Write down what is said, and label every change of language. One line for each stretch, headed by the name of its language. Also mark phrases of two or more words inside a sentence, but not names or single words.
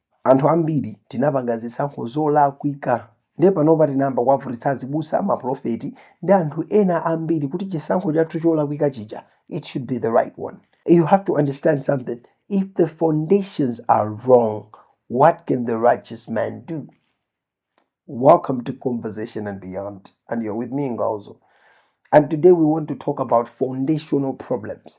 Nyanja: anthu ambiri tinapanga zisankho zolakwika ndiye panopa tinayamba kuwavutitsa azibusa maprofeti ndi anthu ena ambiri kuti chisankho chathu cholakwika chija
English: it should be the right one. You have to understand something. If the foundations are wrong, what can the righteous man do? Welcome to Conversation and Beyond, and you're with me, Ngozoh. And today we want to talk about foundational problems.